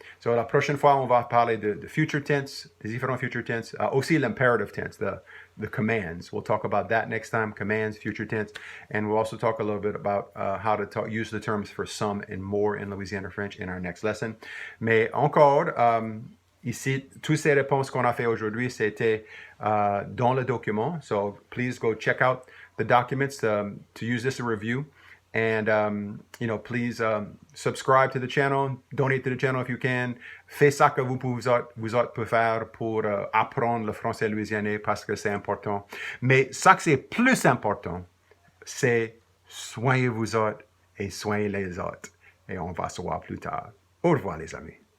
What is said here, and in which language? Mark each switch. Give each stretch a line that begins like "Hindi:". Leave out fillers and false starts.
French: So la prochaine fois, on va parler de future tense, des différents future tense, aussi l'imperative tense, the commands.
English: We'll talk about that next time, commands, future tense, and we'll also talk a little bit about how to use the terms for some and more in Louisiana French in our next lesson.
French: Mais encore, ici, toutes ces réponses qu'on a fait aujourd'hui, c'était dans le document. So please go check out the documents to use this in review.
English: And, please subscribe to the channel, donate to the channel if you can.
French: Faites ça que vous autres pouvez faire pour apprendre le français louisianais parce que c'est important. Mais ça que c'est plus important, c'est soignez vous autres et soignez les autres. Et on va se voir plus tard. Au revoir les amis.